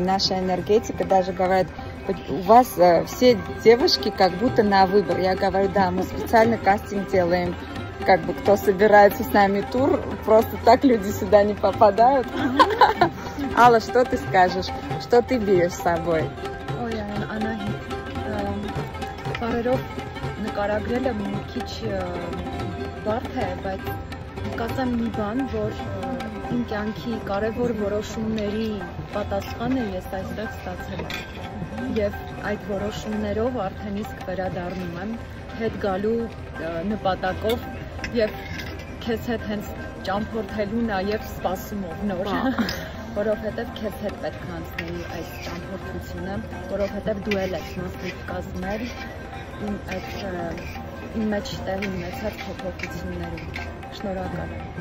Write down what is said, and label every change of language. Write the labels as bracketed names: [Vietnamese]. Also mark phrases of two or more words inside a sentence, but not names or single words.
[Russian] Наша энергетика даже говорят, у вас все девушки как будто на выбор. Я говорю, да, мы специально кастинг делаем. Как бы кто собирается с нами тур, просто так люди сюда не попадают. Алла, что ты скажешь? Что ты берешь с собой? Ой, [Armenian] Անահիտ, բարերով նկարագրելը մի քիչ բարդ է, բայց կասեմ մի բան, որ իմ կյանքի կարևոր որոշումների պատասխանը ես այստեղ ստացել եմ։ Եվ այդ որոշումներով արդեն իսկ վերադառնում եմ հետ գալու նպատակով եւ քեզ հետ հենց ճամփորդելու նաեւ սպասումով նոր, որովհետեւ քեզ հետ պետք է անցնեի այս ճամփորդությունը, որովհետեւ դու էլ ես մասնիկ կազմել իմ մեջ տեղի ունեցած փոփոխություններում։ Շնորհակալ եմ։